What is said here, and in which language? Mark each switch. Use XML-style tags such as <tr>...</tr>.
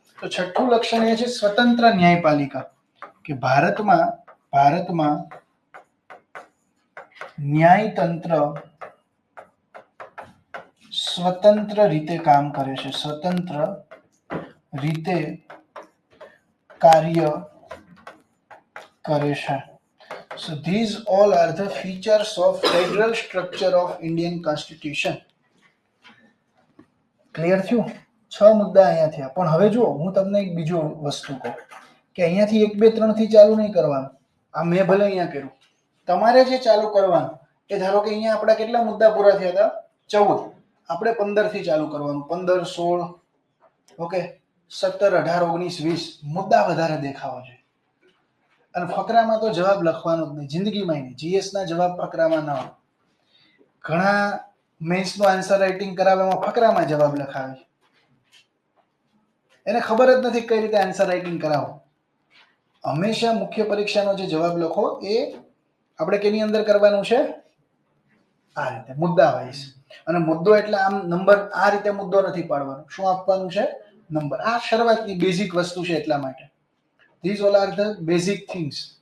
<gu>તો છઠ્ઠું લક્ષણ એ છે સ્વતંત્ર ન્યાયપાલિકા, કે ભારતમાં ન્યાયતંત્ર સ્વતંત્ર રીતે કામ કરે છે, સ્વતંત્ર રીતે કાર્ય કરે છે.</gu> <en>So these all are the features of federal structure of Indian Constitution.</en> <gu>Clear થયું? 6 મુદ્દા અહીંયા થયા. પણ હવે જો હું તમને એક બીજું વસ્તુ કહું કે અહીંયાથી 1 2 3 થી ચાલુ નહીં કરવાનું. આ મેં ભલે અહીંયા કર્યું, તમારે જે ચાલુ કરવાનું એ ધારો કે અહીંયા આપણા કેટલા મુદ્દા પૂરા થયા હતા? 14. આપણે 15 થી ચાલુ કરવાનું. 15 16 ઓકે, 17 18 19 20 મુદ્દા વધારે દેખાવા જોઈએ. અને ફકરામાં તો જવાબ લખવાનો જ નહીં, જિંદગીમાં નહીં. જીએસ ના જવાબ ફકરામાં ના હોય. ઘણા મેન્સ નો આન્સર રાઇટિંગ કરાવે એમાં ફકરામાં જવાબ લખાવે છે. એને ખબર જ નથી કઈ રીતે આન્સર રાઇટિંગ કરાવો. હંમેશા મુખ્ય પરીક્ષાનો જે જવાબ લખો એ આપણે કેની અંદર કરવાનું છે? આ રીતે મુદ્દા વાઇઝ. અને મુદ્દો એટલે આમ નંબર આ રીતે મુદ્દો નથી પાડવાનો. શું આપવાનું છે? નંબર. આ શરૂઆતની બેઝિક વસ્તુ છે એટલા માટે.</gu> <en>These all are the basic things.</en>